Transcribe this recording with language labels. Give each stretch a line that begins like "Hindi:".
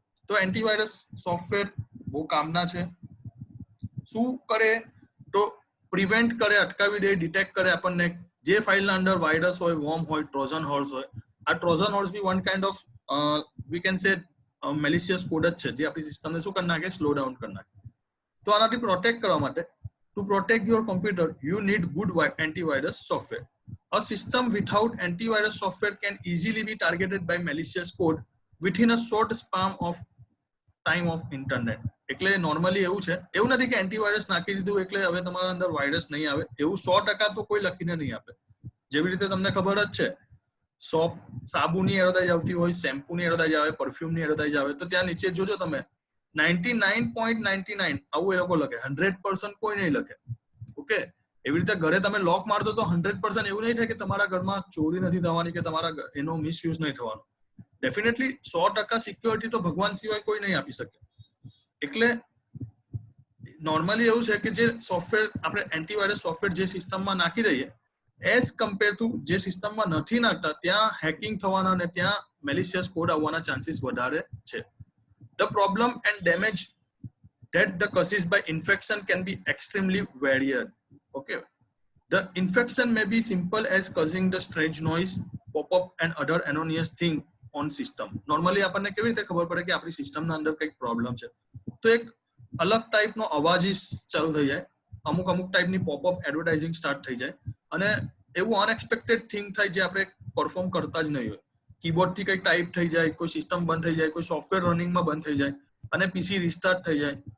Gujarati: તો antivirus software બહુ કામના છે. શું કરે તો પ્રિવેન્ટ કરે, અટકાવી દે, ડિટેક્ટ કરે આપણને જે ફાઇલના અંદર વાયરસ હોય, વોર્મ હોય, ટ્રોજન હોર્સ હોય. આ Trojan horse B
English: one kind of we can say
Gujarati: મેલિશિયસ code જ છે, જે આપણી સિસ્ટમને શું કરી નાખે? સ્લો ડાઉન કરી નાખે. તો આનાથી પ્રોટેક્ટ કરવા માટે,
English: to protect your computer, you need good antivirus software. A system without antivirus software can easily be targeted by malicious code within a short span of time of internet.
Gujarati: એટલે normally એવું છે, એવું નથી કે antivirus નાખી દીધું એટલે હવે તમારા અંદર વાયરસ નહીં આવે. એવું 100% તો કોઈ લખીને નહીં આપે. જેવી રીતે તમને ખબર જ છે, સાબુની એડવર્ટાઇઝ આવતી હોય, શેમ્પૂની એડવર્ટાઇઝ આવે, પરફ્યુમની એડવર્ટાઇઝ આવે, તો ત્યાં નીચે જોજો તમે 99.99 આવું એ લોકો લખે, 100% કોઈ નહીં લખે. ઓકે, એવી રીતે ઘરે તમે લોક માર દો તો 100% એવું નહીં થાય કે તમારા ઘરમાં ચોરી નથી થવાની કે તમારા એનો મિસયુઝ નહીં થવાનો. ડેફિનેટલી 100% સિક્યોરિટી તો ભગવાન સિવાય કોઈ નહીં આપી શકે. એટલે નોર્મલી એવું છે કે જે સોફ્ટવેર આપણે એન્ટીવાયરસ સોફ્ટવેર જે સિસ્ટમમાં નાખી દઈએ
English: as compare to
Gujarati: જે સિસ્ટમમાં નથી નાખતા ત્યાં હેકિંગ થવાના અને ત્યાં મેલિશિયસ કોડ આવવાના ચાન્સીસ વધારે છે.
English: The problem and damage that the causes by infection can be extremely varied. Okay, the infection may be simple as causing the strange noise, pop-up and other anonymous thing on system.
Gujarati: Normally આપણને કેવી રીતે ખબર પડે કે આપણી સિસ્ટમના અંદર કંઈક પ્રોબ્લેમ છે? તો એક અલગ ટાઈપનો અવાજ ચાલુ થઈ જાય, અમુક અમુક ટાઈપની પોપઅપ એડવર્ટાઇઝિંગ સ્ટાર્ટ થઈ જાય અને એવું અનએક્સપેક્ટેડ થિંગ થાય જે આપણે પરફોર્મ કરતા જ નહીં હોય. કીબોર્ડથી કંઈક ટાઈપ થઈ જાય, કોઈ સિસ્ટમ બંધ થઈ જાય, કોઈ સોફ્ટવેર રનિંગમાં બંધ થઈ જાય અને પીસી રિસ્ટાર્ટ થઈ જાય.